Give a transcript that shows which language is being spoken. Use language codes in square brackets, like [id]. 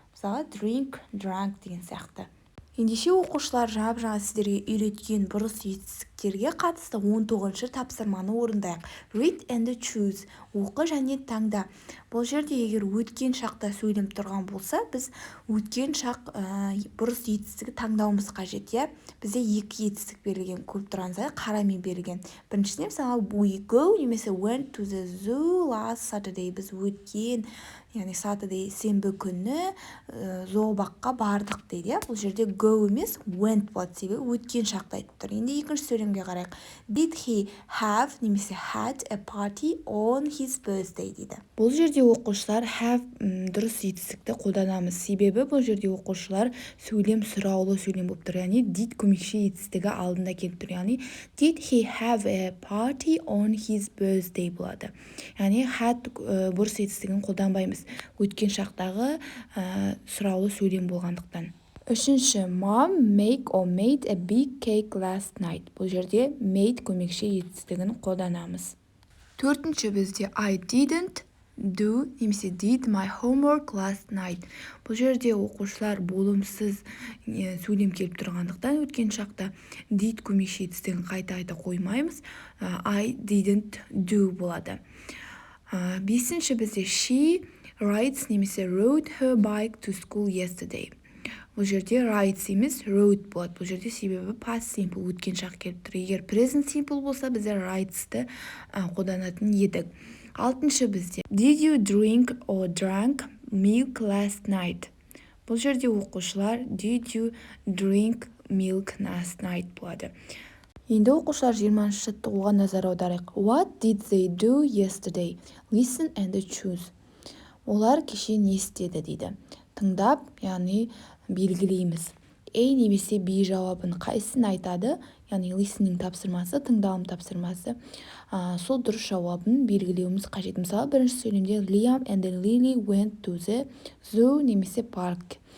[kk] Мысалы drink, drank деген сияқты. Ендеше оқушылар жаңа сіздерге үйреткен бұрыс етістіктерге қатысты 19-шы тапсырманы орындайық. [en] Read and choose. [kk] Оқы және таңда. Бұл жерде егер өткен шақта сөйлем тұрған болса, біз өткен шақ бұрыс етістігі таңдауымыз қажет. Бізде екі етістік берілген, көріп тұрғаныңыздай қарамен берілген. Біріншісіне мысалы [en] we go [kk] немесе [en] went to the zoo last Saturday. [kk] Біз өткен, яғни Saturday сенбі күні зообаққа бардық дейді. Бұл жерде go емес went болады, себебі өткен шақта айтып тұр. Енді екінші сөйлемге қарайық. [en] Did he have [kk] немесе [en] had a party on his birthday [kk] дейді. Бұл жерде оқушылар have дұрыс етістікті қолданамыз. Себебі бұл жерде оқушылар сөйлем сұраулы сөйлем болып тұр. Яғни did көмекші етістігі алдында келіп тұр. Яғни [en] did he have a party on his birthday [kk] болады. Яғни had бұрыс етістігін қолданбаймыз. Өткен шақтағы сұраулы сөйлем болғандықтан. Үшінші, [en] Mom make or made a big cake last night. [kk] Бұл жерде made көмекші етістігін қолданамыз. Төртінші бізде [en] I didn't do [kk] немесе [en] did my homework last night. [kk] Бұл жерде оқушылар болымсыз сөйлем келіп тұрғандықтан өткен шақта did көмекші етістігін қайта қоймаймыз. [en] I didn't do [kk] болады. Бесінші бізде [en] she rides [kk] немесе [en] rode her bike to school yesterday. [kk] бұл жерде rides емес wrote болады. Бұл жерде себебі past simple өткен шақ келіп тұр. Егер present simple болса бізде rides'ті қолданатын едік. 6-шы бізде [en] did you drink or drank milk last night? [kk] Бұл жерде оқушылар [en] did you drink milk last night [kk] болады. Енді оқушылар 20-шы жаттығуға назар аударайық. [en] What did they do yesterday? Listen and choose. [kk] Олар кеше не істеді дейді. Тыңдап, яғни белгілейміз. A немесе B жауабын қайсысын айтады? Яғни listening тапсырмасы, тыңдалым тапсырмасы. Сол дұрыс жауабын белгілеуіміз қажет. Мысалы, бірінші сөйлемде [en] Liam and Lily went to the zoo [kk] немесе [en] park.